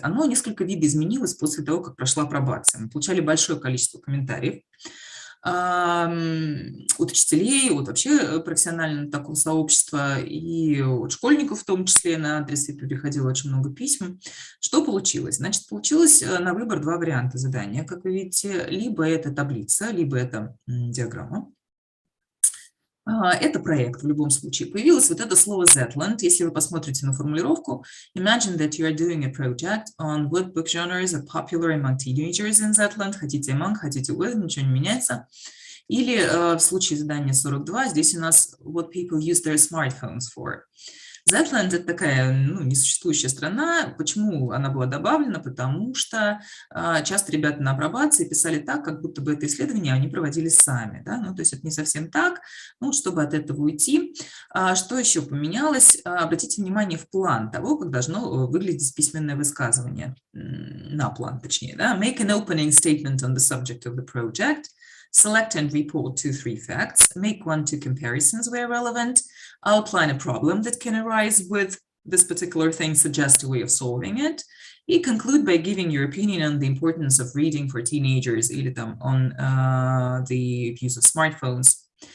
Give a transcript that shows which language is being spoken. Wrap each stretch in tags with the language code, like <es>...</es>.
<ru>Оно несколько видоизменилось после того, как прошла апробация. Мы получали большое количество комментариев от учителей, от вообще профессионального такого сообщества и от школьников в том числе, на адрес приходило очень много писем. Что получилось? Значит, получилось на выбор 2 варианта задания, как вы видите, либо это таблица, либо это диаграмма. Это проект в любом случае. Появилось вот это слово Zetland. Если вы посмотрите на формулировку,</ru> <en>imagine that you are doing a project on what book genres are popular among teenagers in Zetland.</en> <ru>Хотите among, хотите with, ничего не меняется. Или в случае задания 42, здесь у нас</ru> <en>what people use their smartphones for.</en> <ru>Zetland – это такая несуществующая страна. Почему она была добавлена? Потому что часто ребята на апробации писали так, как будто бы это исследование они проводили сами. Да? То есть это не совсем так, чтобы от этого уйти. Что еще поменялось? Обратите внимание в план того, как должно выглядеть письменное высказывание. На план, точнее. Да?</ru> <en>Make an opening statement on the subject of the project. Select and report 2-3 facts, make 1-2 comparisons where relevant, outline a problem that can arise with this particular thing, suggest a way of solving it, and conclude by giving your opinion on the importance of reading for teenagers</en> <ru>или там</ru> <en>on the use of smartphones.</en>